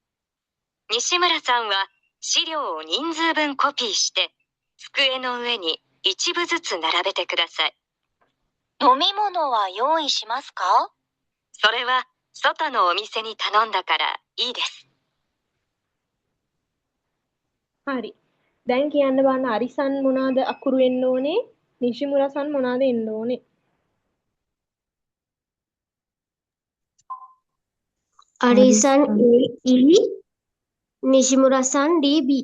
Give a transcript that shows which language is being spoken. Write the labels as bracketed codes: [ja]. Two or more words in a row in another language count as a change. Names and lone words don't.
[ja] 西村さんは資料を人数分コピーして、机の上に一部ずつ並べてください。飲み物は用意しますか？それは外のお店に頼んだからいいです。 [si] හරි. දැන් කියන්න බලන්න අරිසන් මොනවාද අකුරු එන්න ඕනේ? නිශිමුරසන් මොනවාද එන්න ඕනේ? අරිසන් අරිසන් AE නිශිමුරසන් DB.